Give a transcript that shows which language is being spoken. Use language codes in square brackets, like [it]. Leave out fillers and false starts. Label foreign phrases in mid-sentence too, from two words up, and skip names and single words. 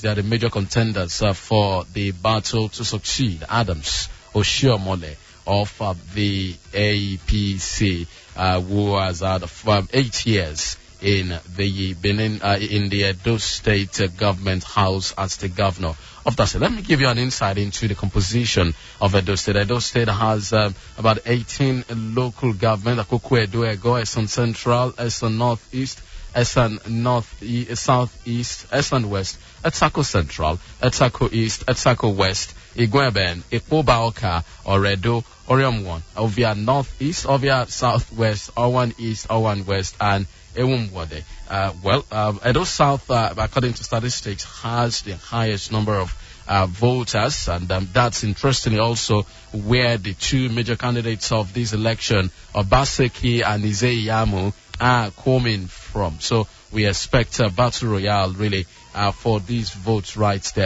[en] They are the major contenders for the battle to succeed Adams Oshiomhole of the APC, who has had 8 years in the Benin, in the Edo State government house as the governor of that state. Let me give you an insight into the composition of Edo State. Edo State has about 18 local government: Akoko, Edo, Ego, Esan Central, Esan Northeast, Esan Southeast, Esan West, Etsako Central, Etsako East, Etsako West, Igweben, Ikpobaoka, Oredo, Orium 1, Ovia Northeast, Ovia Southwest, Owan East, Owan West, and Ewumwade. Edo South, according to statistics, has the highest number of voters, and that's interestingly also where the two major candidates of this election, Obaseki and Izeyamu, are coming from. So we expect a battle royale really for these votes right there.